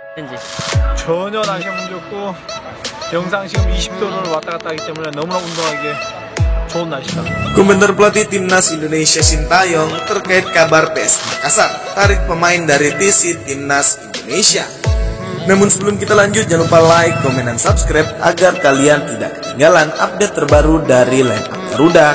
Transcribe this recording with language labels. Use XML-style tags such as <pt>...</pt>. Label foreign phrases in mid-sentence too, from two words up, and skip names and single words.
<ko>현지. 전혀 날씨가 문 좋고 영상 지금 20도를 왔다 갔다 하기 때문에 너무나 운동하기에 좋은 날씨다.</ko> <id>Komentar pelatih timnas Indonesia Sintayong terkait kabar PS Makassar tarik pemain dari TC Timnas Indonesia. Namun sebelum kita lanjut, jangan lupa like, komen, dan subscribe agar kalian tidak ketinggalan update terbaru dari</id> <en>line up</en> <id>Garuda.</id>